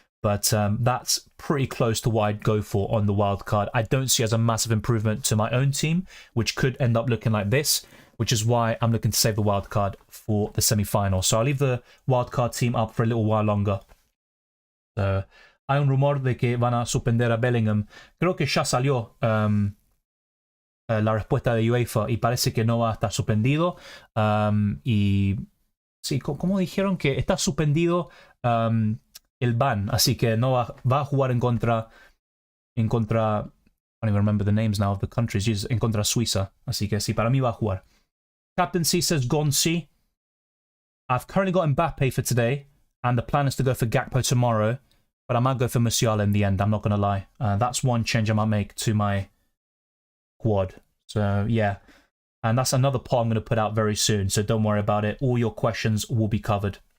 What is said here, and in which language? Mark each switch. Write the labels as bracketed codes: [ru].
[en] But that's pretty close to what I'd go for on the wildcard. I don't see as a massive improvement to my own team, which could end up looking like this, which is why I'm looking to save the wildcard for the semi-final. So I'll leave the wildcard team up for a little while longer. [es] So, hay un rumor de que van a suspender a Bellingham. Creo que ya salió la respuesta de UEFA y parece que no va a estar suspendido. Y sí, como dijeron que está suspendido el ban, así que no va a jugar en contra, [en] I don't even remember the names now of the countries, [es] en contra Suiza, así que sí, para mí va a jugar. [en] Captaincy says Gonsi. I've currently got Mbappe for today, and the plan is to go for Gakpo tomorrow, but I might go for Musiala in the end, I'm not going to lie. That's one change I might make to my quad. So, yeah. And that's another pot I'm going to put out very soon, so don't worry about it. All your questions will be covered.